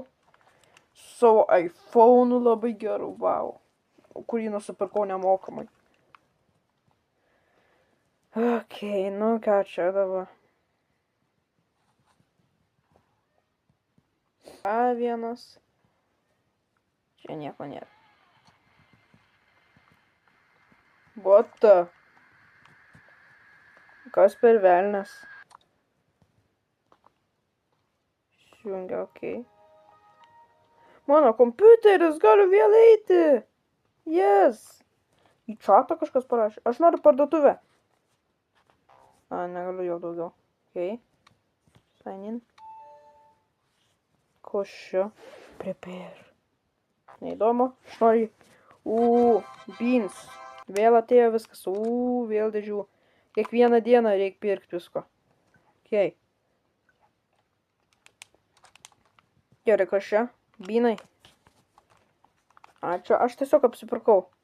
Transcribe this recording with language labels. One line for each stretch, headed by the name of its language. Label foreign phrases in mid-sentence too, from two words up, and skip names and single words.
Lithuanian: Savo iPhone'u labai geru, wow. Kurį nusipirkau nemokamai. Ok, nu ką čia dabar. A1. Čia nieko nėra.
English: What the?
Lithuanian: Kas per velnes? Jungia, ok. Mano kompiuteris, galiu vėl eiti. Yes. Į čatą kažkas parašė. Aš noriu parduotuvę. Negaliu jau daugiau. Ok.
English: Sign in. Košio.
Lithuanian: Prepare. Neįdomu. Aš noriu. Beans. Vėl atėjo viskas. Vėl dėžių. Kiekvieną dieną reikia pirkti visko. Ok. Gerai, kas čia? Bynai. Čia aš tiesiog apsipirkau.